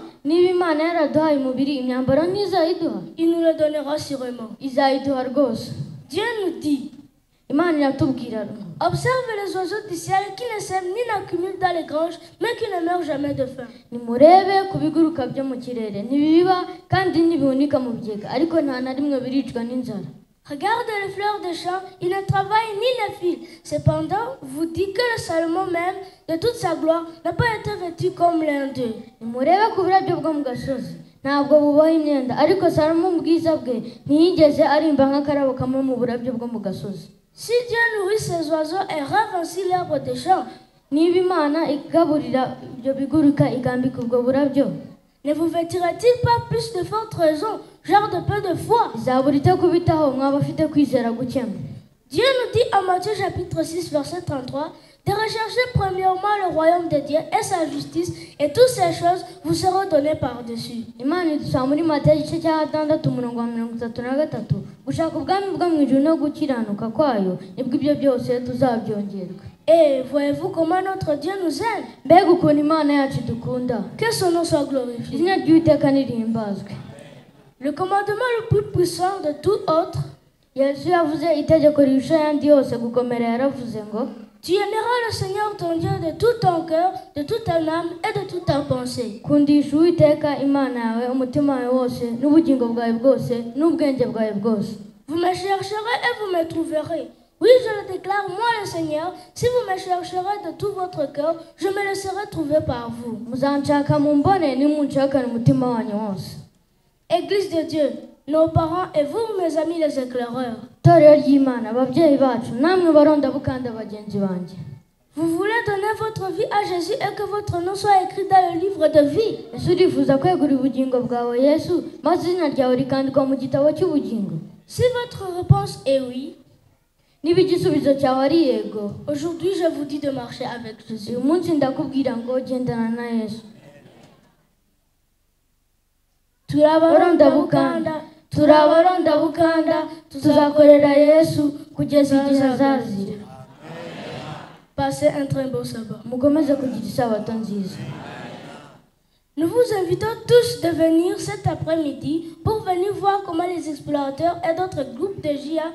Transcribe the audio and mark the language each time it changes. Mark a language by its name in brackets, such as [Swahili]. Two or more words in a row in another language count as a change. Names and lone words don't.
[Kinyarwanda] Niba Imana yaraduhaye umubiri imyambaro ntizayiduha? [French] Il nous le donnera sûrement. [Kinyarwanda] Izayiduha rwose. [French] Dieu nous dit, [Kinyarwanda] imana iratubwira [French] Observe les oiseaux du ciel qui ne sèment ni n'accumulent dans les granges, mais qui ne meurent jamais de faim. [Kinyarwanda] nimurebe ku biguruka byo mu kirere ntibibiba kandi ntibihunika mu bigega ariko nta na rimwe biricwa n'inzara. [French] Regardez les fleurs des champs, ils ne travaillent ni ne filent. Cependant, vous dites que le Salomon même, de toute sa gloire, n'a pas été vêtu comme l'un d'eux. [Kinyarwanda] nimurebe ku burabyo bwo mu gasozi ntabwo buboha imyenda ariko salomo mu bwiza bwe ntiyigeze arimba nk'akarabo kamwe mu burabyo bwo mu gasozi. [French] Si Dieu nourrit ses oiseaux et rave ainsi l'herbe des champs, [Kinyarwanda] niba imana igaburira ibyo biguruka ikambika ubwo burabyo [French] ne vous vêtira-t-il pas plus de forte raison, genre de peu de foi? [Kinyarwanda] izabura ite kubitaho mwaba afite kwizera gukemwe. [French] Dieu nous dit en Matthieu chapitre 6 verset 33 de rechercher premièrement le royaume de Dieu et sa justice, et toutes ces choses vous seront données par-dessus. [Kinyarwanda] imana idusaba muri matayo igice cya 6:33 gushaka ubwami bwo mu ijuru no gukiranuka kwayo nibwo ibyo byose tuzabyongerwa. [French] Et voyez-vous comment notre Dieu nous aime? [Kinyarwanda] mbega ukuntu imana yacu dukunda, [French] Que son nom soit glorifié. [Kinyarwanda] izina ry'uwiteka nirihimbazwe. [French] Le commandement le plus puissant de tout autre, [Kinyarwanda] yesu yavuze itegeko rirusha ayandi yose gukomera, yaravuze ngo [French] tu aimeras le Seigneur ton Dieu de tout ton cœur, de toute ton âme et de toute ta pensée. [Kinyarwanda] kundisha uwiteka imana yawe umutima wawe wose n'ubugingo bwawe bwose n'ubwenge bwawe bwose. [French] Vous me chercherez et vous me trouverez. Oui, je le déclare, moi le Seigneur, si vous me chercherez de tout votre cœur, je me laisserai trouver par vous. [Kinyarwanda] muzanshaka mumbone nimunshakane umutima wanyu wose. [French] Église de Dieu, nos parents et vous, mes amis les éclaireurs, [Kinyarwanda] itorero ry'imana, ababyeyi bacu, namwe barondabukanda bagenzi banjye, [French] vous voulez donner votre vie à Jésus et que votre nom soit écrit dans le livre de vie. [Kinyarwanda] ese urifuza kwegura ubugingo bwawe yesu maze izina ryawe rikandikwa mu gitabo cy'ubugingo? [French] Si votre réponse est oui, [Kinyarwanda] niba igisubizo cyawe ari yego, [French] aujourd'hui je vous dis de marcher avec Jésus. [Kinyarwanda] uyu munsi ndakubwira ngo gendana na yesu. Turabarondabukanda, turabarondabukanda, tuzakorera yesu kugeza igihe azazira. [French] Passez un très beau sabbat. [Kinyarwanda] mukomeze kugira isabato nziza. [French] Nous vous invitons tous de venir cet après-midi pour venir voir comment les explorateurs et d'autres groupes de JA